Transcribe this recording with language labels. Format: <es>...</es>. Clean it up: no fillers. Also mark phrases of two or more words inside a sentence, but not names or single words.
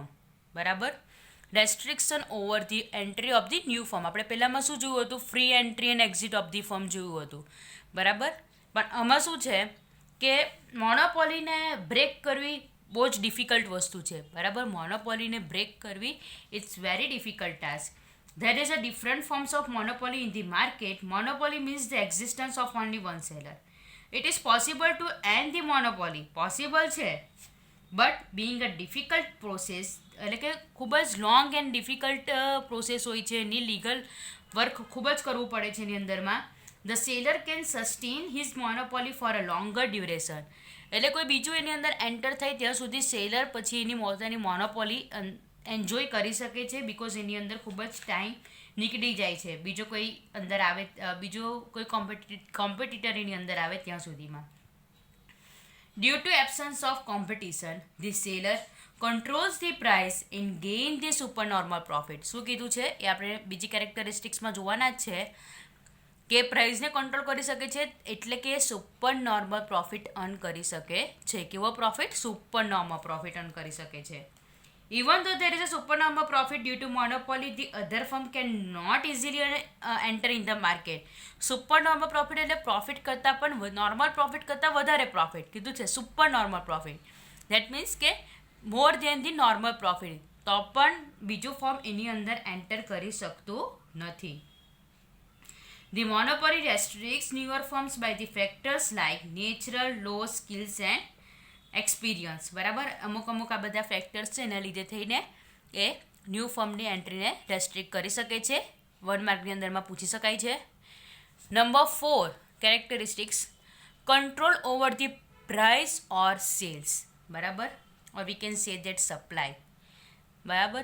<en>બરાબર, restriction over the entry of the new firm.</en> <gu>આપણે પહેલાંમાં શું જોયું હતું?</gu> <en>free entry and exit of the firm</en> <gu>જોયું હતું, બરાબર. પણ આમાં શું છે કે મોનોપોલીને બ્રેક કરવી બહુ જ ડિફિકલ્ટ વસ્તુ છે, બરાબર. મોનોપોલીને બ્રેક કરવી</gu> <en>it's very difficult task. There is a different forms of monopoly in the market. Monopoly means the existence of only one seller. It is possible to end the monopoly. Possible છે, but being a difficult process,</en> <gu>એટલે કે ખૂબ જ</gu> <en>long and difficult process</en> <gu>હોય છે, એની</gu> <en>legal work</en> <gu>ખૂબ જ કરવું પડે છે એની અંદરમાં.</gu> <en>The seller can sustain his monopoly for a longer duration.</en> <gu>એટલે કોઈ બીજું એની અંદર એન્ટર થાય ત્યાં સુધી સેલર પછી એની પોતાની મોનોપોલી એન્જોય કરી શકે છે, બિકોઝ એની અંદર ખૂબ જ ટાઈમ નીકળી જાય છે બીજો કોઈ અંદર આવે, બીજો કોઈ કોમ્પિટિટર એની અંદર આવે ત્યાં સુધીમાં.</gu> <en>due to absence of competition the seller controls the price and gain the super normal profit.</en> <gu>શું કીધું છે એ આપણે બીજી કેરેક્ટરિસ્ટિક્સમાં જોવાના જ છે કે પ્રાઇસને કંટ્રોલ કરી શકે છે એટલે કે</gu> <en>super normal profit earn</en> <gu>કરી શકે છે. કેવો પ્રોફિટ?</gu> <en>super normal profit earn</en> <gu>કરી શકે છે.</gu> <en>Even though there is a supernormal profit due to monopoly, the other firm cannot easily enter in the market. Supernormal profit</en> <gu>એટલે પ્રોફિટ કરતાં પણ</gu> <en>normal profit</en> <gu>કરતાં વધારે પ્રોફિટ કીધું છે,</gu> <en>super normal profit. that means</en> <gu>કે</gu> <en>more than the normal profit,</en> <gu>તો પણ બીજું ફોર્મ એની અંદર એન્ટર કરી શકતું નથી.</gu> <en>The monopoly restricts newer firms by the factors like natural law, skills and એક્સપિરિયન્સ, બરાબર.</en> <gu>અમુક આ બધા ફેક્ટર્સ છે એના લીધે થઈને એ ન્યૂ ફર્મની એન્ટ્રીને રેસ્ટ્રિક્ટ કરી શકે છે. 1 માર્કની અંદરમાં પૂછી શકાય છે.</gu> <en>number 4 characteristics control over the price or sales, બરાબર, or we can say that supply, બરાબર.</en>